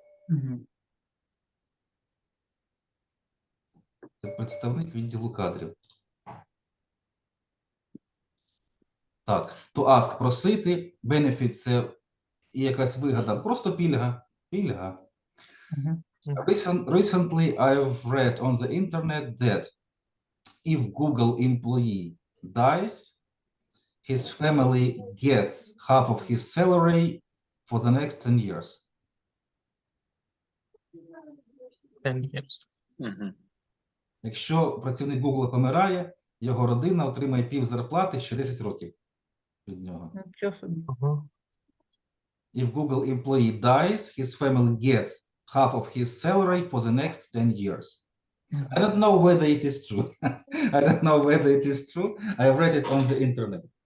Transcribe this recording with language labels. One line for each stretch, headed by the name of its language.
Ukrainian: Мгм. Це представник відділу кадрів. Так, to ask – просити, benefit – це і якась вигода, просто пільга. Пільга. Мгм.
English: Recently, I've read on the internet that if Google employee dies, his family gets half of his salary for the next 10 years. 10 years. Мгм.
Ukrainian: Якщо працівник Google помирає, його родина отримає пів зарплати ще 10 років від нього. Нічого собі. Ага.
English: If Google employee dies, his family gets half of his salary for the next 10 years. Мгм. I don't know whether it is true. I don't know whether it is true. I read it on the internet.